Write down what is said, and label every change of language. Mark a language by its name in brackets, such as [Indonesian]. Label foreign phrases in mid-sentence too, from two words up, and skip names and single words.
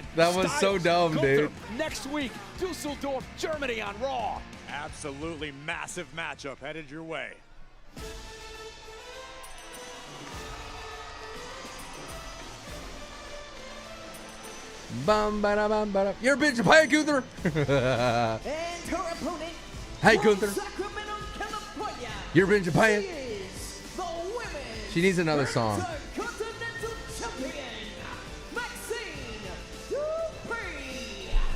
[English] that was so dumb, dude. Next week, Dusseldorf, Germany on Raw. Absolutely massive matchup headed your way. Bum, ba, bum, ba, you're a bitch. Hi, Gunther. And her opponent, Hi, Gunther. Sacramento, California. You're a bitch. Japan. She needs another song. Intercontinental Champion, Maxxine Dupri.